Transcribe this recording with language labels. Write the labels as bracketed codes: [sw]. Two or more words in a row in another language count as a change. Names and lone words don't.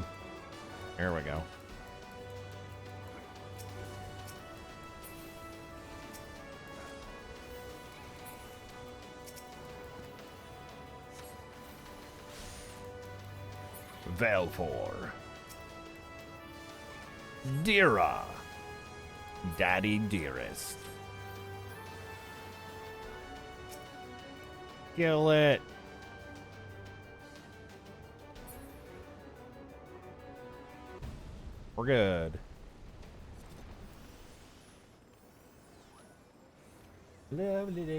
[en] There we go. Velfor. Dira. Daddy Dearest. Kill it. We're good. Lovely day.